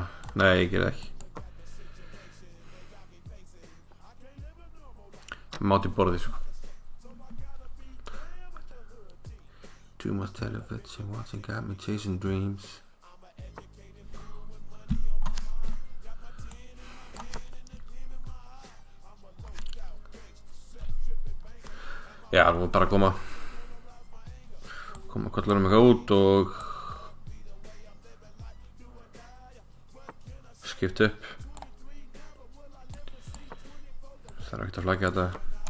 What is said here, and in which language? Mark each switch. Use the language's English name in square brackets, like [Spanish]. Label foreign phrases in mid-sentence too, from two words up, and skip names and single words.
[Icelandic] Nei, ég gerði ekki. Máti borðið sko. [English] Too much television watching got me chasing dreams. [Icelandic] Já, nú er bara að koma kollurum eitthvað út og skipta upp. Það er ekkert að flækja þetta.